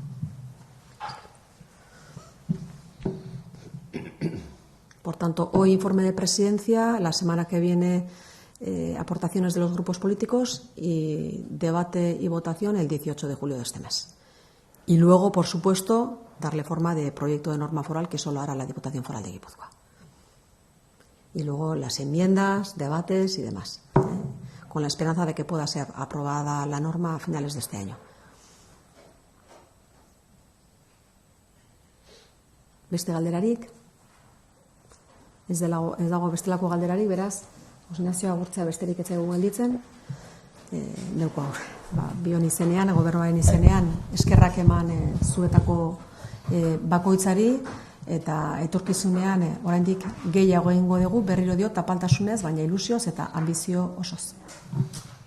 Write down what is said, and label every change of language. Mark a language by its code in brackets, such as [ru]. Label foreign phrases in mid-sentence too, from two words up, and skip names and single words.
[es] Por tanto, hoy informe de presidencia, la semana que viene aportaciones de los grupos políticos y debate y votación el 18 de julio de este mes. Y luego, por supuesto, darle forma de proyecto de norma foral que solo hará la Diputación Foral de Guipúzcoa. Y luego las enmiendas, debates y demás, con la esperanza de que pueda ser aprobada la norma a finales de este año. [eu] Beste galderarik? Ez dago bestelako galderarik, beraz, Jose Ignacio agurtzea besterik ez zaigu gelditzen. Neuko bion izenean, gobernuaren izenean, eskerrak eman zuetako bakoitzari, eta etorkizunean oraindik gehiago egingo dugu, berriro dio tapaltasunez, baina ilusioz eta ambizio osoz.